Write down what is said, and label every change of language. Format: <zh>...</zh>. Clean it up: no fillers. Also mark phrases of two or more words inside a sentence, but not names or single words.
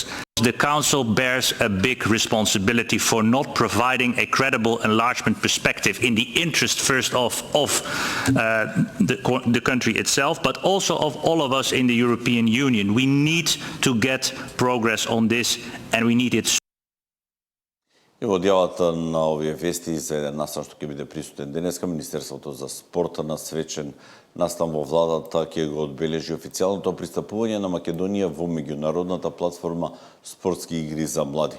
<en>The Council bears a big responsibility for not providing a credible enlargement perspective in the interest first of the country itself, but also of all of us in the European Union. We need to get progress on this and we need it.</en> <mk>И во одјавата на овие вести за еден настан што ќе биде присутен денеска, Министерството за спорт на свечен настан во владата ќе го одбележи официјалното пристапување на Македонија во меѓународната платформа Спортски игри за млади.</mk>